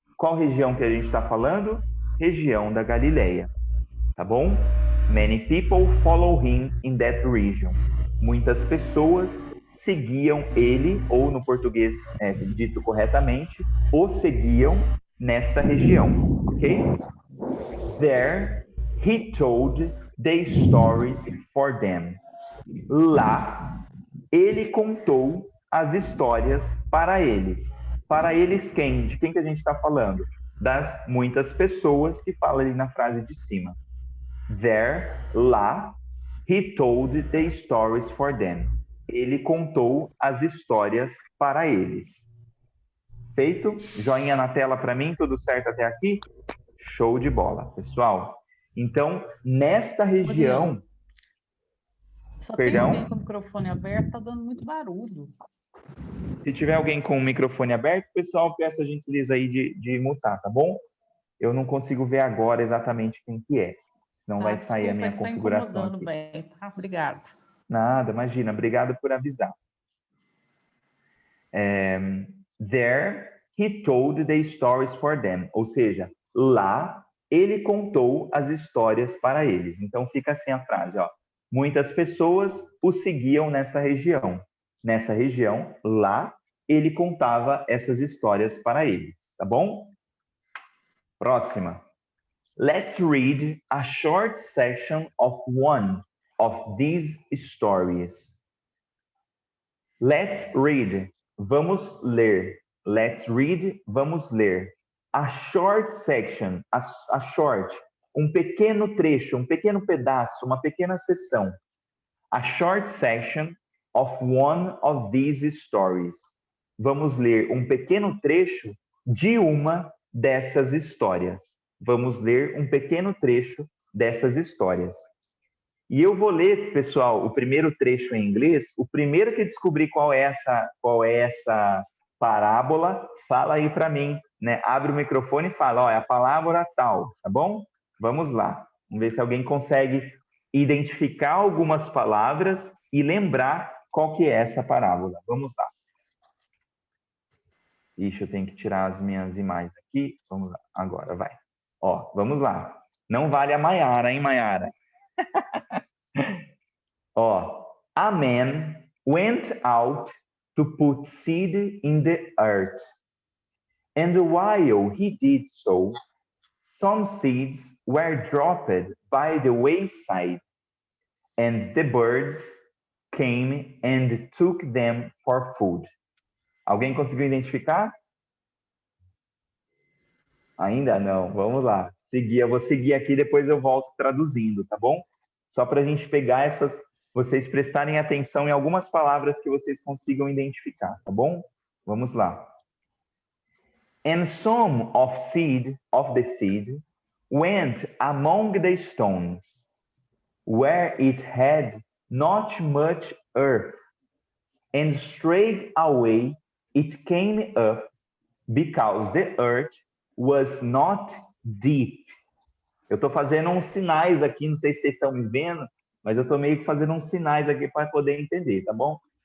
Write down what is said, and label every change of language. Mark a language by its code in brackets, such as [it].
[pt] Qual região que a gente está falando? Região da Galileia, tá bom? [en] Many people follow him in that region. [pt] Muitas pessoas seguiam ele, ou no português dito corretamente, o seguiam nesta região, ok? [en] There he told the stories for them. [pt] Lá, ele contou as histórias para eles. Para eles quem? De quem que a gente está falando? Das muitas pessoas que fala ali na frase de cima. [en] There, lá, he told the stories for them. [pt] Ele contou as histórias para eles. Feito? Joinha na tela para mim, tudo certo até aqui? Show de bola, pessoal. Então, nesta região... Só Perdão? tem alguém com o microfone aberto, tá dando muito barulho. Se tiver alguém com o microfone aberto, pessoal, peço a gentileza aí de mutar, tá bom? Eu não consigo ver agora exatamente quem que é. Senão vai sair a minha configuração incomodando aqui. bem, tá? Obrigado. Nada, imagina. Obrigado por avisar. [en] There, he told the stories for them. [pt] Ou seja, lá, ele contou as histórias para eles. Então, fica assim a frase, ó. Muitas pessoas o seguiam nessa região. Nessa região, lá, ele contava essas histórias para eles. Tá bom? Próxima. [en] Let's read a short section of one of these stories. Let's read. [pt] Vamos ler. Let's read. Vamos ler. [en] A short section. A short. [pt] Um pequeno trecho, um pequeno pedaço, uma pequena seção. A short section of one of these stories. Vamos ler um pequeno trecho de uma dessas histórias. Vamos ler um pequeno trecho dessas histórias. E eu vou ler, pessoal, o primeiro trecho em inglês. O primeiro que descobrir qual é essa parábola, fala aí para mim, né? Abre o microfone e fala, ó, é a palavra tal, tá bom? Vamos lá. Vamos ver se alguém consegue identificar algumas palavras e lembrar qual que é essa parábola. Vamos lá. Ixi, eu tenho que tirar as minhas imagens aqui. Vamos lá, agora vai. Ó, vamos lá. Não vale a Maiara, hein, Maiara? [en] Ó, a man went out to put seed in the earth. And while he did so, some seeds were dropped by the wayside, and the birds came and took them for food. [pt] Alguém conseguiu identificar? Ainda não. Vamos lá. Eu vou seguir aqui, depois eu volto traduzindo, tá bom? Só para a gente pegar vocês prestarem atenção em algumas palavras que vocês consigam identificar, tá bom? Vamos lá. [en] And some of the seed went among the stones, where it had not much earth, and straight away it came up, because the earth was not deep. [pt] Eu estou fazendo uns sinais aqui, não sei se vocês estão me vendo, mas eu estou meio que fazendo uns sinais aqui para poder entender, tá bom?